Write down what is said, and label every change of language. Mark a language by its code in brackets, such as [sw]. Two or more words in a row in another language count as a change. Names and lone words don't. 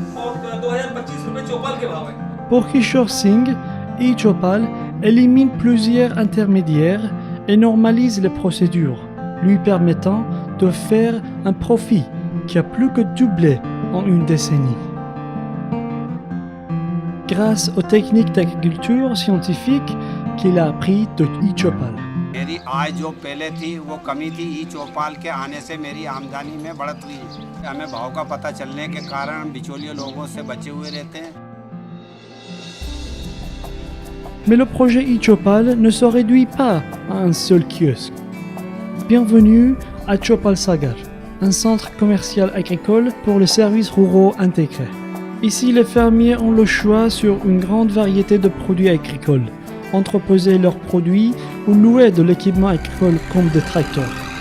[fr] Pour Kishore Singh, eChopal élimine plusieurs intermédiaires et normalise les procédures, lui permettant de faire un profit qui a plus que doublé en une décennie. Grâce aux techniques d'agriculture scientifique qu'il a appris de eChopal. [hi] मेरी आय जो पहले थी वो कमी थी, ई चौपाल के आने से मेरी आमदनी में बढ़त हुई। हमें भाव का पता चलने के कारण बिचौलिए लोगों से बचे हुए रहते हैं। [fr] Mais le projet eChopal ne se réduit pas à un seul kiosque. Bienvenue à Chopal Sagar, un centre commercial agricole pour les services ruraux intégrés. Ici, les fermiers ont le choix sur une grande variété de produits agricoles, entreposer leurs produits ou louer de l'équipement agricole comme des tracteurs.